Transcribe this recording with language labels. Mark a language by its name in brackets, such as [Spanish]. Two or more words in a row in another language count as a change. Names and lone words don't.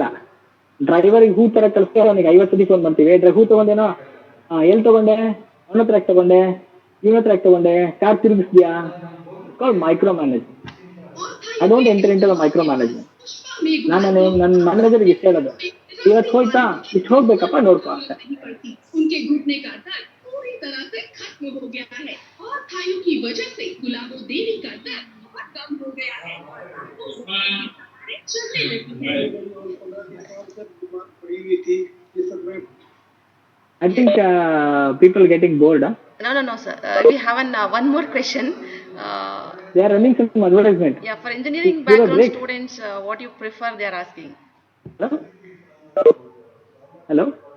[Kannada] ಡ್ರೈವರಿಗೆ ಹೂ ತರ ಕಳಿಸ್ತಾರೆ, ಅವನಿಗೆ 50 ಸತಿ ಫೋನ್ ಮಾಡ್ತೀವಿ, ಹೂ ತಗೊಂಡೇನೋ, ಎಲ್ಲಿ ತಗೊಂಡೆ, ಅವನ ಹತ್ರ ಯಾಕೆ ತಗೊಂಡೆ, ಇವನ ಹತ್ರ ಯಾಕೆ ತಗೊಂಡೆ, ಕಾರ್ ತಿರುಗಿಸ್ತೀಯಾ. [English] Called micro management. I don't enter into the micro management. [Kannada] ನಾನು ನನ್ನ ಮ್ಯಾನೇಜರ್ಗೆ ಇಷ್ಟ ಹೇಳೋದು, ಇವತ್ತು ಹೋಯ್ತಾ, ಇಷ್ಟು ಹೋಗ್ಬೇಕಪ್ಪ ನೋಡ್ಕೊ ಅಂತ. [Hindi] उनके घुटने का दर्द पूरी तरह से खत्म हो गया है और थाइयों की वजह से गुलाबो देवी का दर्द बहुत कम हो गया है, चलने लगी है। [English] I think people getting bored. No, sir. We have one more question. They are running some advertisement. Yeah, for engineering Give a background break. students, what you prefer, they are asking. Hello? Hello?